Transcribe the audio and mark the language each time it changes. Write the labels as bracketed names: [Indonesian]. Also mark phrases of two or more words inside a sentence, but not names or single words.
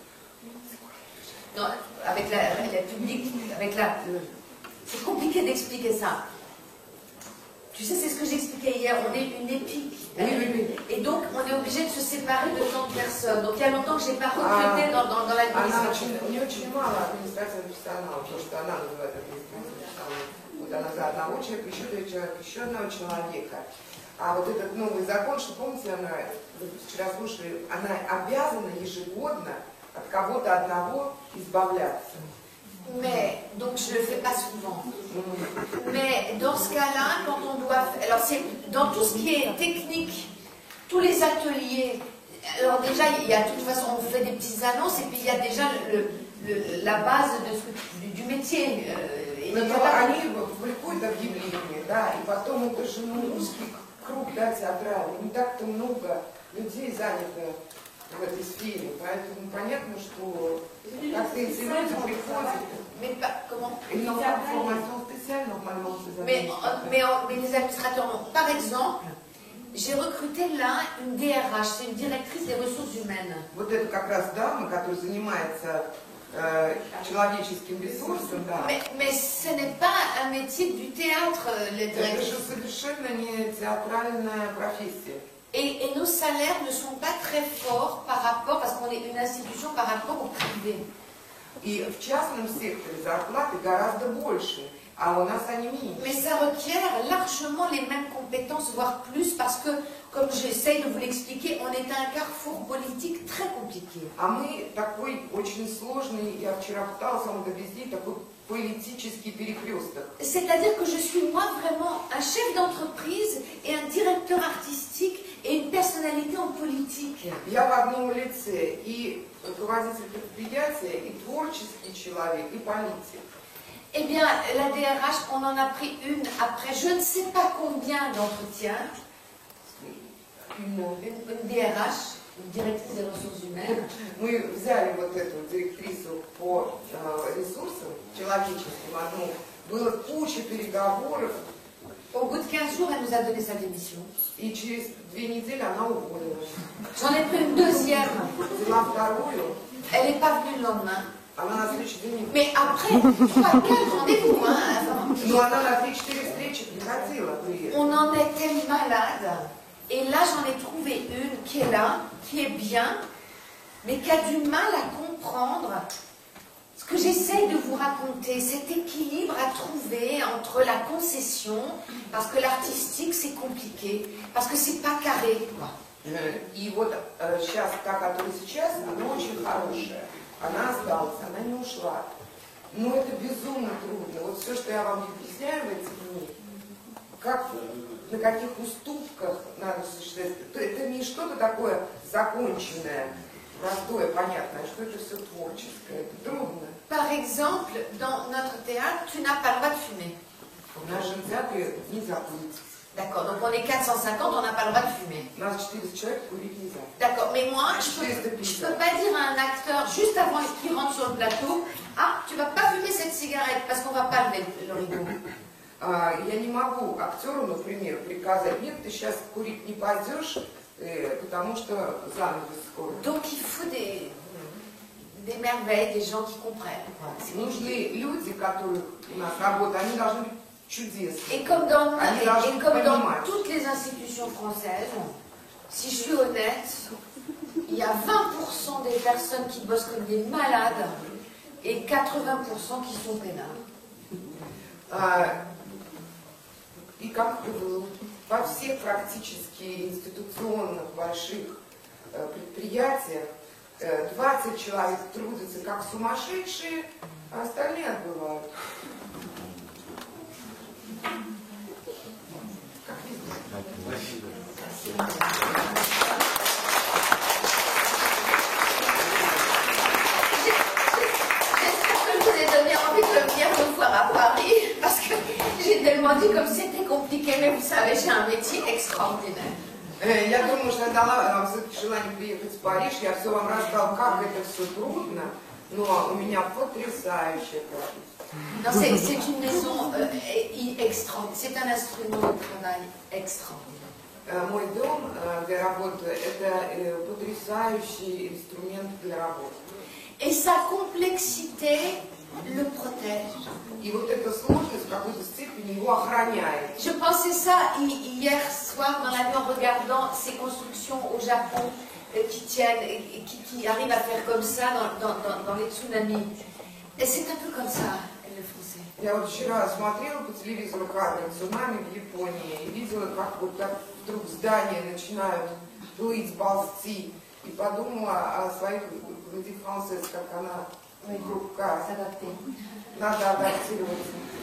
[French] Non, avec la publique, avec la... C'est compliqué d'expliquer ça. Tu sais, c'est ce que j'expliquais hier, on est une épique. Oui. Et donc, on est obligé de se séparer de tant de personnes. Donc, il y a longtemps que je n'ai pas recruté dans l'administration. [Russian] У нее очень мало административного персонала, потому что она называет административным персоналом. Вот она за одного человека, еще одного человека. А вот этот новый закон, что помните, она, вчера слушали, она обязана ежегодно от кого-то одного избавляться. [French] Mais, donc je ne le fais pas souvent. Mais dans ce cas-là, quand on doit... Alors c'est dans tout ce qui est technique, tous les ateliers, alors déjà, il y a de toute façon, on fait des petites annonces et puis il y a déjà la base du métier. [Russian] Они публикуют объявления, да, и потом это же узкий круг, да, театральный, не так-то много людей занято в этой сфере, поэтому понятно, что как-то эти люди приходят. [French] Mais pas, comment? Ils n'ont pas de formation spéciale normalement ces administrateurs. Mais les administrateurs non. Par exemple, j'ai recruté là une DRH, c'est une directrice des ressources humaines. [Russian] Вот это как раз дама, которая занимается человеческим ресурсом, да. [French] Mais ce n'est pas un métier du théâtre, les [Russian] Это [French] directrices. [Russian] же совершенно не театральная профессия. [French] Et nos salaires ne sont pas très forts par rapport, parce qu'on est une institution par rapport au privé. [Russian] И в частном секторе зарплаты гораздо больше, а у нас они меньше. [French] Mais ça requiert largement les mêmes compétences, voire plus, parce que, comme j'essaye de vous l'expliquer, on est à un carrefour politique très compliqué. [Russian] А мы такой очень сложный, я вчера пыталась вам довести, такой политический перекресток. [French] C'est-à-dire que je suis moi vraiment un chef d'entreprise et un directeur artistique et une personnalité en politique. [Russian] Я в одном лице и руководитель предприятия, и творческий человек, и политик. [French] Eh bien, la DRH, on en a pris une après je ne sais pas combien d'entretiens. Une DRH, une directrice des ressources humaines. [Russian] Мы взяли вот эту директрису по ресурсам человеческим одну. Было куча переговоров. [French] Au bout de 15 jours, elle nous a donné sa démission. [Russian] И через 2 недели она уволилась. [French] J'en ai pris une deuxième. [Russian] Взяла вторую. [French] Elle n'est pas venue le lendemain. [Russian] Она на следующий день. [French] Mais après 3-4 rendez-vous, hein. [Russian] Ну, она на 3-4 встречи приходила. [French] On en était malade. Et là, j'en ai trouvé une qui est là, qui est bien, mais qui a du mal à comprendre ce que j'essaye de vous raconter, cet équilibre à trouver entre la concession, parce que l'artistique, c'est compliqué, parce que c'est pas carré, quoi. [Russian] И вот сейчас, та, которая сейчас, она очень хорошая. Она осталась, она не ушла. Но это безумно трудно. Вот все, что я вам объясняю в эти дни, как, на каких уступках надо существовать. Это не что-то такое законченное, простое, понятное, что это все творческое. Это трудно. [French] Par exemple, dans notre théâtre, tu n'as pas le droit de fumer. [Russian] В нашем театре нельзя курить. [French] D'accord, donc on est 450, on n'a pas le droit de fumer. [Russian] У нас 400 человек, курить нельзя. [French] D'accord, mais moi, je peux pas dire à un acteur, juste avant qu'il rentre sur le plateau, ah, tu vas pas fumer cette cigarette, parce qu'on va pas lever le rideau. [Russian] Я не могу актеру, например, приказать, нет, ты сейчас курить не пойдешь, потому что занавес скоро. [French] Donc il faut des merveilles, des gens qui comprennent. [Russian] Нужны люди, которые у нас работают, они должны быть чудесные. [French] Et comme dans toutes les institutions françaises, si je suis honnête, il y a 20% des personnes qui bossent comme des malades et 80% qui sont peinards. [Russian] И как во всех практически институционных больших предприятиях 20 человек трудятся как сумасшедшие, а остальные отбывают. Как везде. [French] J'espère que je vous ai donné envie de venir me voir à Paris, parce que j'ai tellement dit comme c'était compliqué, mais vous savez, j'ai un métier extraordinaire. [Russian] Я думаю, что я дала вам все-таки желание приехать в Париж. Я все вам рассказала, как это все трудно, но у меня потрясающая профессия. [French] Non, c'est une maison extraordinaire. C'est un instrument de travail extraordinaire. [Russian] Мой дом для работы – это потрясающий инструмент для работы. [French] Et sa complexité le protège. [Russian] И вот эта сложность в какой-то степени его охраняет. [French] Je pensais ça hier soir dans la nuit en regardant ces constructions au Japon qui tiennent, qui arrivent à faire comme ça dans les tsunamis. Et c'est un peu comme ça, le français. [Russian] Я вот вчера смотрела по телевизору кадры цунами в Японии и видела, как вот так вдруг здания начинают плыть, ползти. И подумала о своих людей францез, как она руках. Надо адаптироваться.